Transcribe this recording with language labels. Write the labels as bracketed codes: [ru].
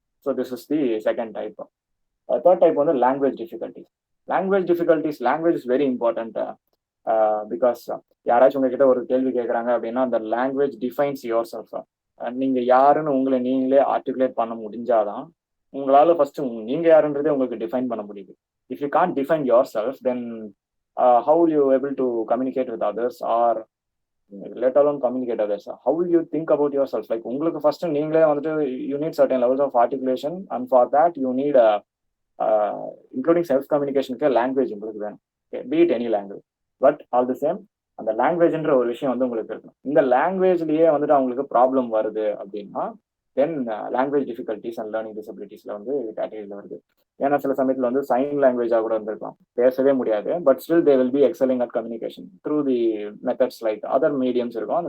[en] So this is the second type. Third type வந்து language difficulties. Language is very important because [ta] யாராச்சும் உங்ககிட்ட ஒரு கேள்வி கேட்குறாங்க அப்படின்னா அந்த [en] Language defines yourself. [ta] நீங்க யாருன்னு உங்களை நீங்களே ஆர்டிகுலேட் பண்ண முடிஞ்சாதான் உங்களால ஃபர்ஸ்ட் நீங்க யாருன்றதே உங்களுக்கு டிஃபைன் பண்ண முடியுது. [en] If you can't define yourself then how will you able to communicate with others or let alone communicate others? How will you think about yourself? Like [ta] உங்களுக்கு ஃபர்ஸ்ட் நீங்களே வந்துட்டு [en] you need certain levels of articulation and for that you need including self communication language [ta] உங்களுக்கு வேணும். [en] be it any language but all the same [ta] அந்த லாங்குவேஜ்ன்ற ஒரு விஷயம் வந்து உங்களுக்கு இருக்கணும். இந்த லாங்குவேஜ்லயே வந்துட்டு அவங்களுக்கு ப்ராப்ளம் வருது அப்படின்னா தென் [en] language difficulties and learning டிசபிலிட்டிஸ்ல [ta] வந்து கேட்டகரியில் வருது. ஏன்னா சில சமயத்தில் வந்து சைன் லாங்குவேஜாக கூட இருந்திருக்கலாம், பேசவே முடியாது [en] But still they will be excelling at communication through the methods like other mediums இருக்கும்.